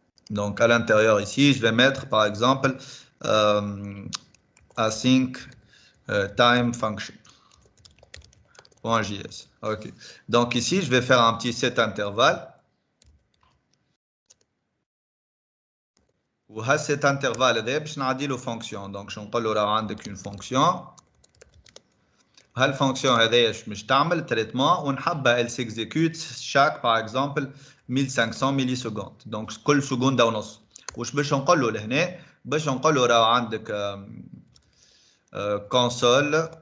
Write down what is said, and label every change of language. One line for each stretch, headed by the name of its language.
French: دونك à l'intérieur ici je vais mettre par exemple async time function .js. OK. Donc ici je vais faire un petit set intervalle.
Arabic: وها cet intervalle هذا باش نعدي له فونكسيون دونك شنو نقول له راه عندك اون فونكسيون هالفونكسيون هذايا باش تعمل تريتمون ونحبها
French: elle s'exécute chaque par exemple 1500
Arabic: ملي سكوند دونك كل سكونده ونص واش باش نقول له لهنا باش نقول له راه عندك console